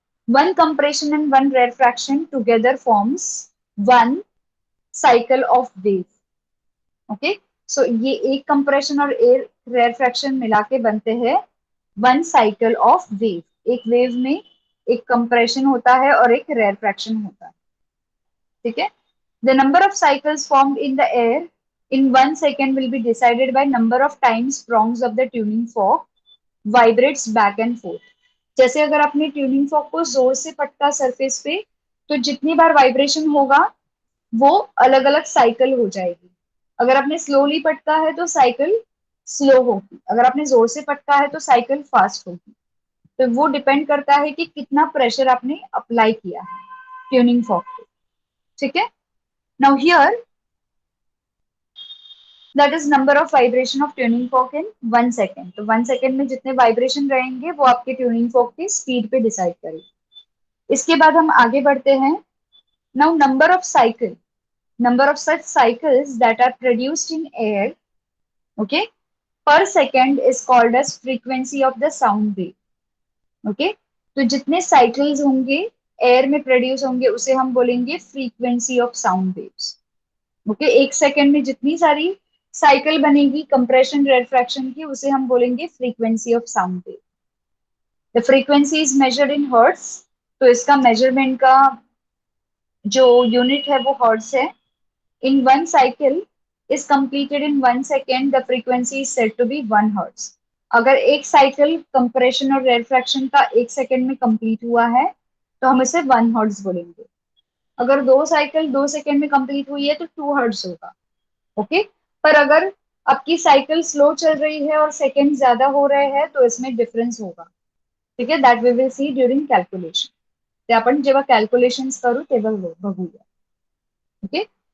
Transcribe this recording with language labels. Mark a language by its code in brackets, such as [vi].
[en] One compression and one rarefaction together forms one cycle of wave. [hi] Okay, सो ये एक compression और एक रेरफैक्शन मिला के बनते हैं [en] One cycle of wave. [hi] एक वेव में एक कंप्रेशन होता है और एक रेरफैक्शन होता है, ठीक है। [en] The number of cycles formed in the air in 1 second will be decided by number of times prongs of the tuning fork vibrates back and forth। [hi] जैसे अगर आपने ट्यूनिंग फॉर्क को जोर से पटका सरफेस पे, तो जितनी बार वाइब्रेशन होगा वो अलग अलग साइकिल हो जाएगी। अगर आपने स्लोली पटका है तो साइकिल स्लो होगी, अगर आपने जोर से पटका है तो साइकिल फास्ट होगी। तो वो डिपेंड करता है कि कितना प्रेशर आपने अप्लाई किया है ट्यूनिंग फॉर्क पे, ठीक है। [en] Now here that is number of vibration of tuning fork in 1 second. [hi] तो 1 सेकेंड में जितने वाइब्रेशन रहेंगे वो आपके ट्यूनिंग फॉर्क की स्पीड पे डिसाइड करेगी। इसके बाद हम आगे बढ़ते हैं। [en] Now number of cycle, number of such cycles that are produced in air, okay, per second is called as frequency of the sound wave। [hi] okay, तो जितने साइकिल्स होंगे एयर में प्रोड्यूस होंगे उसे हम बोलेंगे [en] Frequency of sound waves. [hi] Okay, 1 second में जितनी सारी साइकिल बनेगी कंप्रेशन रेफ्रैक्शन की उसे हम बोलेंगे [en] Frequency of sound wave. The frequency is measured in hertz, [hi] तो इसका मेजरमेंट का जो यूनिट है वो हर्ट्स है। [en] In one cycle is completed in 1 second, the frequency is said to be 1 hertz। [hi] अगर एक साइकिल कंप्रेशन और रेफ्रैक्शन का 1 सेकेंड में कंप्लीट हुआ है तो हम इसे 1 हर्ट्ज बोलेंगे। अगर दो साइकिल 2 सेकेंड में कंप्लीट हुई है तो 2 हर्ट्ज होगा। ओके, पर अगर आपकी साइकिल स्लो चल रही है और सेकेंड ज्यादा हो रहे हैं तो इसमें डिफरेंस होगा, ठीक है। [en] That we will see during calculation. [mr] ते आपण जेव्हा कॅल्क्युलेशन्स करू तेव्हा बघूया, ओके।